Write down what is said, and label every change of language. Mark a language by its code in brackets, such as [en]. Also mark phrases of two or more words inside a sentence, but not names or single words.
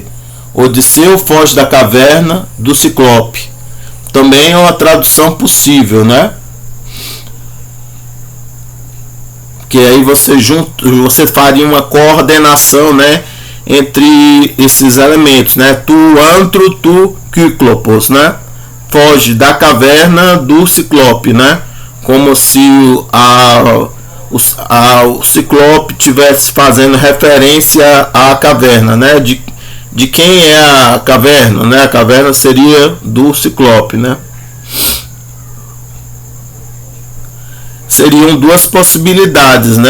[pt] Odisseu foge da caverna do Ciclope. Também é uma tradução possível, né? Que aí você faria uma coordenação, né, entre esses elementos, né? [el] τοῦ ἄντρου, τοῦ Κύκλωπος, [pt] né? Foge da caverna do Ciclope, né? Como se o Ciclope estivesse fazendo referência à caverna, né? De quem é a caverna, né? A caverna seria do Ciclope, né? Seriam duas possibilidades, né?